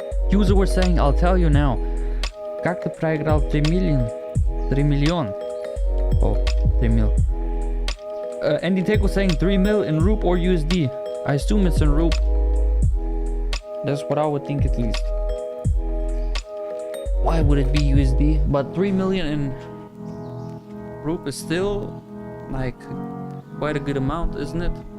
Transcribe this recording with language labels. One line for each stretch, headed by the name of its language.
English: User was saying, I'll tell you now.
Russian: Как ты проиграл 3 million?
English: Oh, 3 mil. Andy Tech was saying 3 mil in Roop or USD. I assume it's in Roop. That's what I would think at least. Why would it be USD? But 3 million in Roop is still like quite a good amount, isn't it?